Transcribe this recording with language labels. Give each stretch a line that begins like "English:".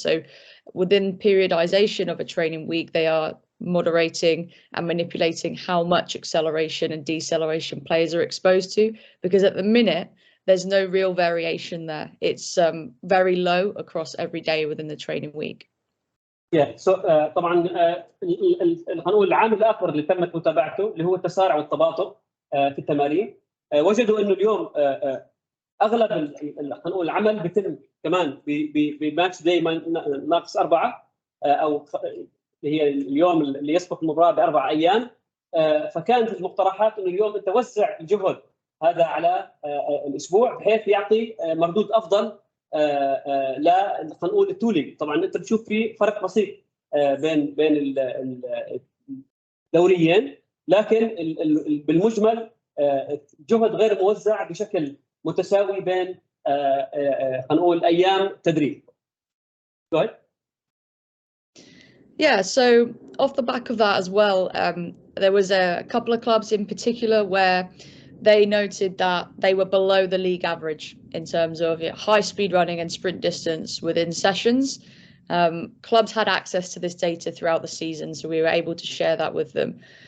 English: So within periodization of a training week, they are moderating and manipulating how much acceleration and deceleration players are exposed to, because at the minute, there's no real variation there. It's very low across every day within the training week.
Arabic: طبعا خلينا نقول العامل الاخر اللي تمت متابعته اللي هو التسارع والتباطؤ في التمارين. وجدوا انه اليوم اغلب خلينا نقول العمل بيتم كمان بماتش داي -4 او اللي هي اليوم اللي يسبق المباراه ب4 ايام. فكانت المقترحات انه اليوم انت وزع الجهد هذا على الاسبوع بحيث يعطي مردود افضل لا خلينا نقول التولينج. طبعا انت بتشوف في فرق بسيط بين الدوريين، لكن بالمجمل جهد غير موزع بشكل متساوي بين خلينا نقول ايام تدريب.
English: Go ahead. Yeah, so off the back of that as well, there was a couple of clubs in particular where they noted that they were below the league average in terms of high speed running and sprint distance within sessions. Clubs had access to this data throughout the season, so we were able to share that with them.